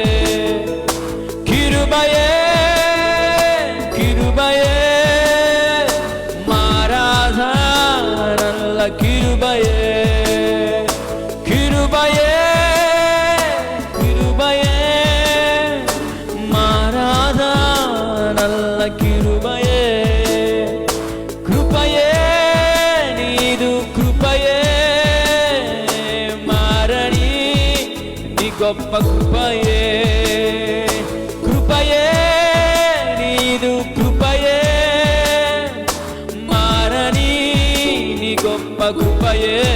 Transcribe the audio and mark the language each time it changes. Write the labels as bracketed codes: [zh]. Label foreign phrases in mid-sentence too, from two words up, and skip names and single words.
[ta] கிருபையே கிருபையே மாறாத நல்ல கிருபையே. கிருபையே கிருபையே மாறாத நல்ல கிருபையே. கிருபையே நீது கிருபையே [te] మారని నీ గొప్ప కృపయే. కృపయే నీదు కృపయే మారని నీ గొప్ప కృపయే.